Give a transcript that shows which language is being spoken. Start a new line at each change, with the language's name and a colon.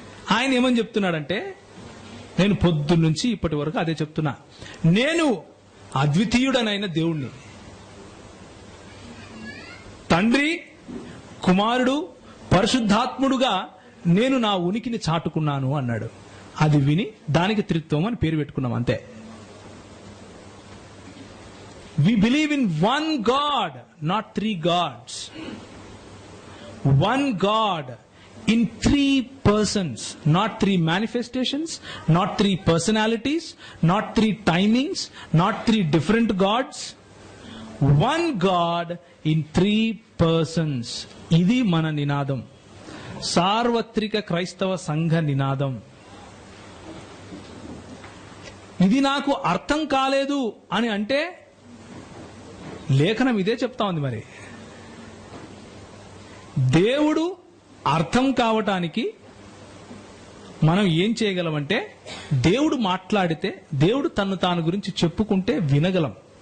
Telugu: ఆయన ఏమని చెప్తున్నాడంటే, నేను పొద్దున్నుంచి ఇప్పటి వరకు అదే చెప్తున్నా, నేను అద్వితీయుడనైన దేవుణ్ణి, తండ్రి, కుమారుడు, పరిశుద్ధాత్ముడుగా నేను నా ఉనికిని చాటుకున్నాను అన్నాడు. అది విని దానికి త్రిత్వం అని పేరు పెట్టుకున్నాం, అంతే.
English: We believe in one God, not three gods. One God in three persons, not three manifestations, not three personalities, not three timings, not three different gods. One God in three persons.
Telugu: ఇది మన నినాదం, సార్వత్రిక క్రైస్తవ సంఘ నినాదం. ఇది నాకు అర్థం కాలేదు అని అంటే లేఖనం ఇదే చెప్తా ఉంది. మరి దేవుడు అర్థం కావటానికి మనం ఏం చేయగలమంటే, దేవుడు మాట్లాడితే, దేవుడు తను తాను గురించి చెప్పుకుంటే వినగలం.